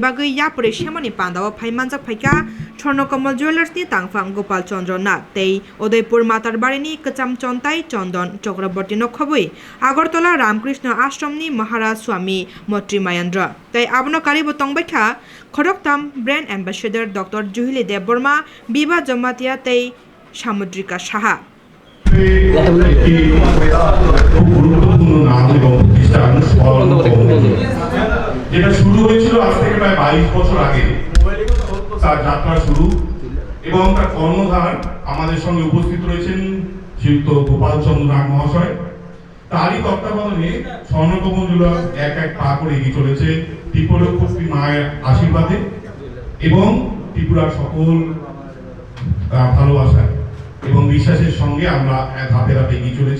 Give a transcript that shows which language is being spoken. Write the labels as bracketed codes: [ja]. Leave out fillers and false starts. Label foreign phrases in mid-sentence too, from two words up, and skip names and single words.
[trp] bagai yapure shemani pandawa phaimanjak phaika Swarnakamal Jewelers ni tangfang Gopal Chandra Nath tei Udaipur Matarbari ni Kacham Chontai Chandon Chakraborty Nokhobui Agartala Ramkrishna Ashram ni Maharaj Swami Motri Mayandra tei abono karibo tongbaikha Khoroktam [en] Brand Ambassador [trp] Dr. Juhili Dev Burma Biba Jamatia tei Samudrika Saha [bn] যেটা শুরু হয়েছিল আজ থেকে প্রায় 22 বছর আগে তার যাত্রা শুরু এবং তার কর্ণধার আমাদের সঙ্গে উপস্থিত রয়েছেন শ্রীযুক্ত গোপাল চন্দ্র নাগ মহাশয় তারই তত্ত্বাবধানে স্বর্ণকমল জুয়েলার্স এক এক পা করে এগিয়ে চলেছে ত্রিপুরক্ষী মায়ের আশীর্বাদে এবং ত্রিপুরার সকল ভালোবাসায় এবং বিশ্বাসের সঙ্গে আমরা ধাপে ধাপে এগিয়ে চলেছি